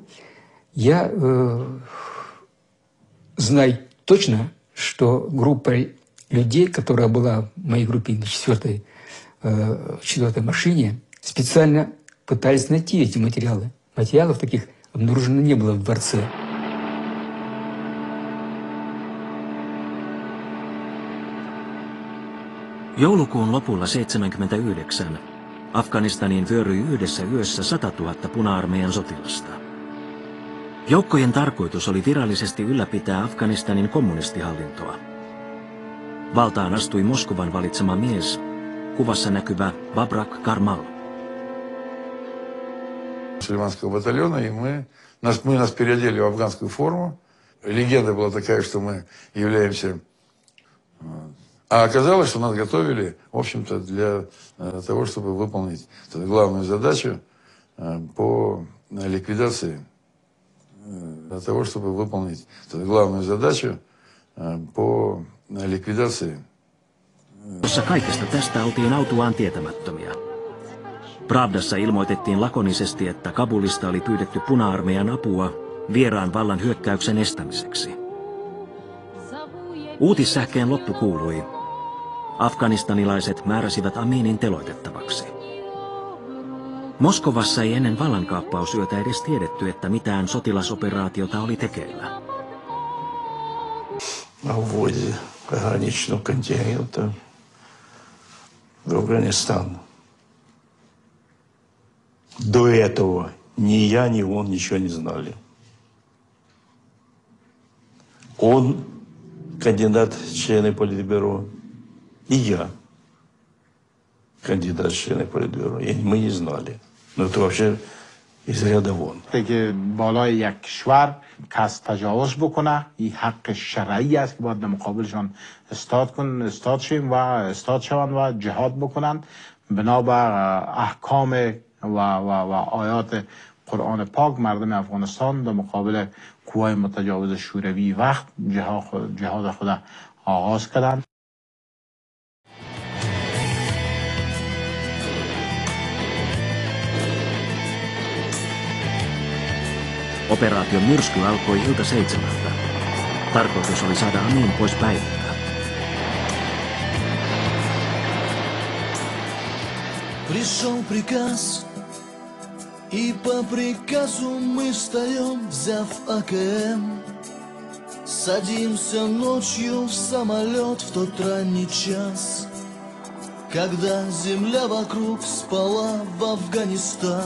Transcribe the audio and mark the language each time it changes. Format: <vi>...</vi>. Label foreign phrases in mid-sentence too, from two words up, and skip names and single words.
<ru>Я знаю точно, что группа людей, которая была в моей группе на четвертой машине, специально пытались найти эти материалы. Материалов таких обнаружено не было в дворце.</ru> <fi>Joulukuun lopulla 1979 Afganistaniin vyöryi yhdessä yössä 100 000 puna-armeijan sotilasta. Joukkojen tarkoitus oli virallisesti ylläpitää Afganistanin kommunistihallintoa. Valtaan astui Moskovan valitsema mies, kuvassa näkyvä Babrak Karmal.</fi> <ru>Мусульманского батальона, и мы нас переодели в афганскую форму. Легенда была такая, что мы являемся... А оказалось, что нас готовили, в общем-то, для того, чтобы выполнить главную задачу по ликвидации. Для того, чтобы выполнить главную задачу по ликвидации.</ru> <fi>Kaikesta tästä oltiin autuaan tietämättömiä. Pravdassa ilmoitettiin lakonisesti, että Kabulista oli pyydetty puna-armeijan apua vieraan vallan hyökkäyksen estämiseksi. Uutissähkeen loppu kuului. Afganistanilaiset määräsivät Aminin teloitettavaksi. Moskovassa ei ennen vallankaappausyötä edes tiedetty, että mitään sotilasoperaatiota oli tekeillä.</fi> <ru>Вводе пограничного контингента в Афганистан. До этого ни я, ни он ничего не знали. Он кандидат в члены Политбюро, и я кандидат в члены Политбюро. И мы не знали. Но это вообще из ряда вон.</ru> <fa>که بالای یک کشور کس تجاوز بکنه این حق شرعی است که باید در مقابلشان استاد شوند و جهاد بکنند بنابر احکام و آیات قرآن پاک. مردم افغانستان در مقابل قوای متجاوز شوروی وقت جهاد خود آغاز کردند.</fa> <fi>Operaation Myrsky alkoi ilta 7. Tarkoitus oli saada Amin pois päivältä.</fi> <ru>Пришел приказ, и по приказу мы встаем, взяв АКМ. Садимся ночью в самолет в тот ранний час, когда земля вокруг спала в Афганистан.</ru>